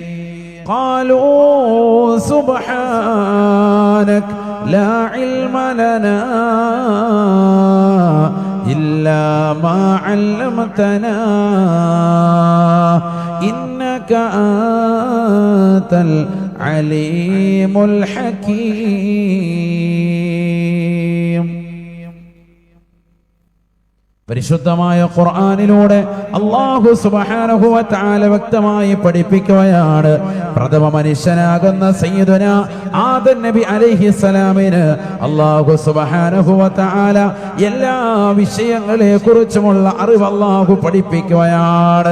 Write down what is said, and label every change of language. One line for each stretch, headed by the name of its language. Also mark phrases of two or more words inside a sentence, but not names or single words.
Arabic: قالوا سبحانك لا علم لنا إلا ما علمتنا إنك أنت العليم الحكيم.
Malayalam: പരിശുദ്ധമായ ഖുർആനിലൂടെ
Arabic: الله سبحانه وتعالى
Malayalam: വ്യക്തമായി പഠിപ്പിക്കുകയാണ്, പ്രഥമ മനുഷ്യനാകുന്ന സയ്യിദുന ആദം നബി അലൈഹിസ്സലാമിന്
Arabic: الله سبحانه وتعالى
Malayalam: എല്ലാ വിഷയങ്ങളെ കുറിച്ചുമുള്ള അറിവ് അല്ലാഹു പഠിപ്പിക്കുകയാണ്.